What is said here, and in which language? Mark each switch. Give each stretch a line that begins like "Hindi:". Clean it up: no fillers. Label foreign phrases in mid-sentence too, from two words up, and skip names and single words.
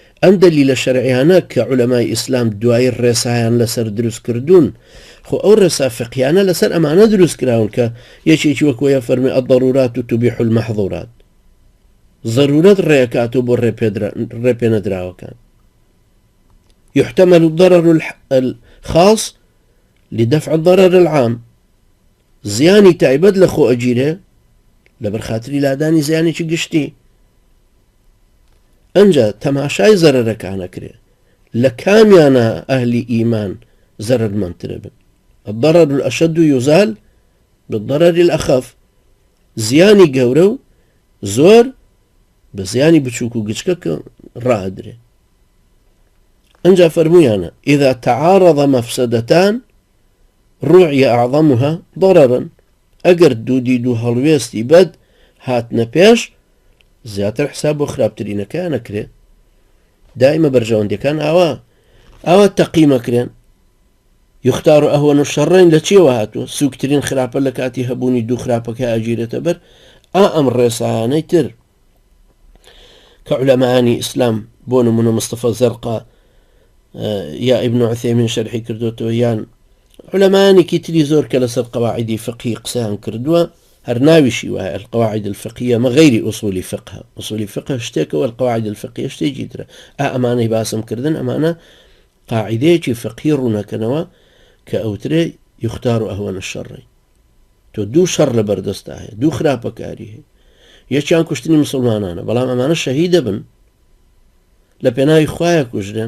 Central Kurdish: ئەم دەلیلە شەرعیانە کە عولەمای ئیسلام دوای ڕێسایان لەسەر دروست کردوون خۆ ئەو ڕێسا فقهیانە لەسەر ئەمانە دروست کراون کە یەکێکی وەکوەیە فەرمی
Arabic: الضرورات تبيح المحظورات،
Central Kurdish: ضرورەت ڕێکاتۆ بۆ ڕێپێنەدراوەکان.
Arabic: يحتمل الضرر الخاص لدفع الضرر العام،
Central Kurdish: زیانی تایبەت لە خۆ ئەگیرێ لەبەر خاتری لادانی زیانێکی گشتی. ئەنجا تەماشای زەرەرەکانەکرێ لە کامیانە ئەهلی ئیمان زەرەرمەندترە بن.
Arabic: الضرر الأشد يزال بالضرر الأخف،
Central Kurdish: زیانی گەورە و زۆر بە زیانی بچووک و گچکە ڕائدرێ. ئەنجا فەرموویانە
Arabic: إذا تعارض مفسدتان رعي أعظمها ضررا،
Central Kurdish: ئەگەر دوو دید و هەڵوێستی بەد هاتنە پێش زیاتر حساب بۆ خراپترینەکە نەکرێ. دائمە بەرژەوەندەکان ئاوا تەقیمەکرێن.
Arabic: يختار أهون الشرين
Central Kurdish: لچێوە هاتووە سوکترین خراپە لە کاتی هەبوونی دوو خراپەکە ئاگیرێتە بەر ئەم ڕێسایانەی تر کە عولەمانی ئیسلام بۆ نمونە مستەفە زەرقا یا ابن عثيمين شرحی کردوتەوە یان علەمانێکی تری زۆر کە لەسەر قواعدی فقهی قسەیان کردووە هەر ناویشی وایە
Arabic: القواعد الفقهية
Central Kurdish: ما غير أصول فقه.
Arabic: أصول فقه
Central Kurdish: شتێکە
Arabic: والقواعد الفقهية
Central Kurdish: شتێکی ترە. ئەمانەی باسم کردن ئەمانە قاعدەیەکی فقهی ڕوونەکەنەوە کە ئەوترێ
Arabic: يختار أهون الشرين.
Central Kurdish: تۆ دوو شەڕ لە بەردەستا هەیە، دوو خراپەکاری هەیە، یەکیان کوشتنی مسلمانانە بەڵام ئەمانە شەهیدە بن لە پێناوی خوایە کوژرێن.